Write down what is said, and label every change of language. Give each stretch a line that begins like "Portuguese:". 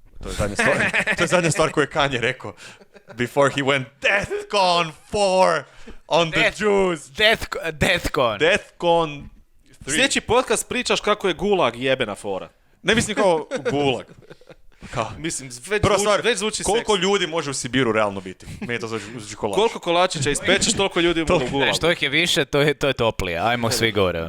Croatian: To je zadnja stvar koju je Kanye rekao.
English: Before he went Deathcon 4 on the Jews. Deathcon. Deathcon 3.
Croatian: Sljedeći podcast pričaš kako je gulag jebena fora. Ne mislim kao gulag. Mislim, već zvuči koliko ljudi može u Sibiru realno biti? Meni to zvuči kolač. Koliko kolačića ispečeš, toliko ljudi u gulagu. Što ih je više, to je toplije. Ajmo svi gore.